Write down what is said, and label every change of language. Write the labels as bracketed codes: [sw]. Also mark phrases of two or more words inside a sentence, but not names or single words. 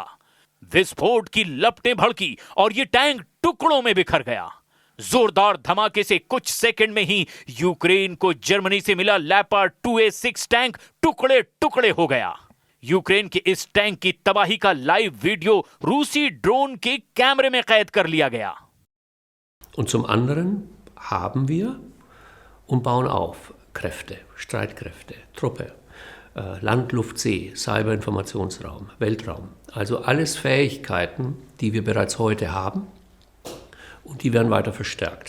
[hi] विस्फोट की लपटें भड़की और यह टैंक टुकड़ों में बिखर गया। जोरदार धमाके से कुछ सेकंड में ही यूक्रेन को जर्मनी से मिला लेपर्ड 2A6 टैंक टुकड़े टुकड़े हो गया। यूक्रेन के इस टैंक की तबाही का [en] live video [hi] रूसी ड्रोन के कैमरे में कैद कर लिया गया। [de] Und zum anderen haben wir und bauen auf Kräfte, Streitkräfte, Truppe, Land, Luft, See, Cyberinformationsraum, Weltraum. Also alles Fähigkeiten, die wir bereits heute haben und die werden weiter verstärkt.